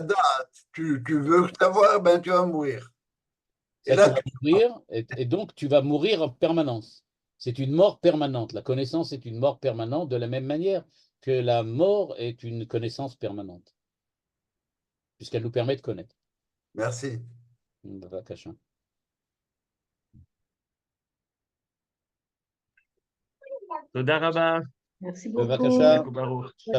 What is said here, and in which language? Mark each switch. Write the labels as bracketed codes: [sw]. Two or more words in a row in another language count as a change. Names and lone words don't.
[fr] ta date, tu veux savoir, ben tu vas mourir. Et Ça, tu là, vas mourir et donc tu vas mourir en permanence. C'est une mort permanente. La connaissance est une mort permanente de la même manière que la mort est une connaissance permanente, puisqu'elle nous permet de connaître. Merci. [he] בבקשה. תודה רבה. [fr] Merci [he] בבקשה. [fr] beaucoup. [he] חזק וברוך.